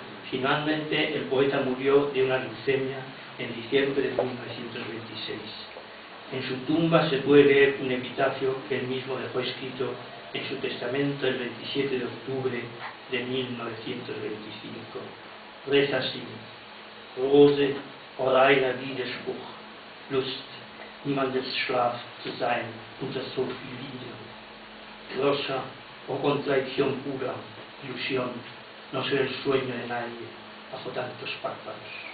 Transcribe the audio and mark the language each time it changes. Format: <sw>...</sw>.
<es>Finalmente, el poeta murió de una leucemia en diciembre de 1926. En su tumba se puede leer un epitafio que él mismo dejó escrito en su testamento el 27 de octubre de 1925. Reza así:</es> <de>Rose, o reiner Widerspruch, Lust, niemandes Schlaf zu sein unter so viel Liebe.</de> <es>Rosa, o contradicción pura, ilusión, no ser el sueño de nadie bajo tantos párpados.</es>